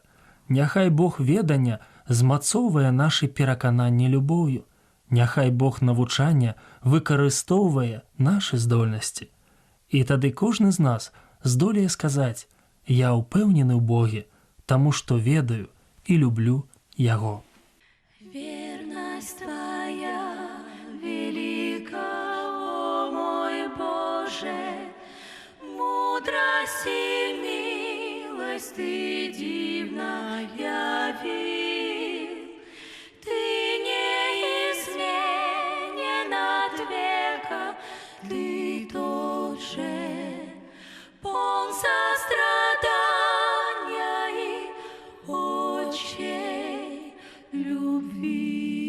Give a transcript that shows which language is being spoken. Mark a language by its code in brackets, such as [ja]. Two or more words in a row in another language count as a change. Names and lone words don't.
[be] Няхай Бог ведання змацоўвае нашы перакананні любоўю. Няхай Бог навучання выкарыстоўвае нашы здольнасці. І тады кожны з нас здолее сказаць: «Я ўпэўнены ў Боге, таму што ведаю і люблю Яго». [ru] Верность Твоя велика, о мой Боже, мудрость и милость Ты дивно явил. Ты неизменен от века, Ты тот же, полн сострадания и отчей любви.